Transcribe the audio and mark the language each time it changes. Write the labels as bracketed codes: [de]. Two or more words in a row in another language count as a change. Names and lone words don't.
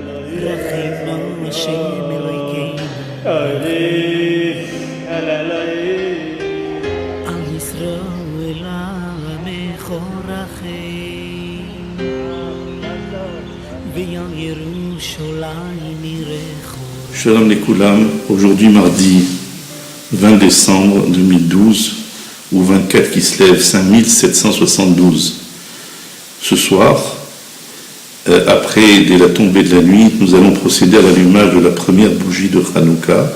[he] רחם השם אלוהינו על ישראל עמך רחם ועל ירושלים עירך. [fr] Shalom les Koulam, aujourd'hui mardi 20 décembre 2012 ou 24 qui se lève 5772. Ce soir, après dès la tombée de la nuit, nous allons procéder à l'allumage de la première bougie de Hanouka.